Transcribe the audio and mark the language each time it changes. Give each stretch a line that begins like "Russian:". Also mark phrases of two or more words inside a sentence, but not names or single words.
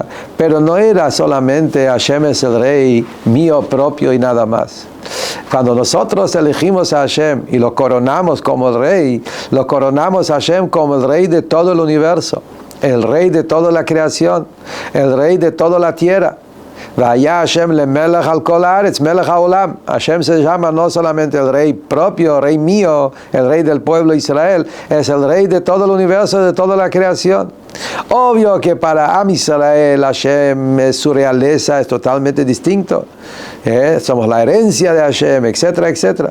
Spanish: Pero no era solamente Hashem es el rey mío propio y nada más. Cuando nosotros elegimos a Hashem y lo coronamos como el rey, lo coronamos a Hashem como el rey de todo el universo, el rey de toda la creación, el rey de toda la tierra.
Hebrew: והיה השם למלך על כל הארץ, מלך העולם.
Spanish: Hashem se llama no solamente el rey propio, rey mío, el rey del pueblo de Israel, es el rey de todo el universo, de toda la creación. Obvio que para
Hebrew: עם ישראל,
Spanish: Hashem, su realeza es totalmente distinto. Somos la herencia de Hashem, etcétera, etcétera.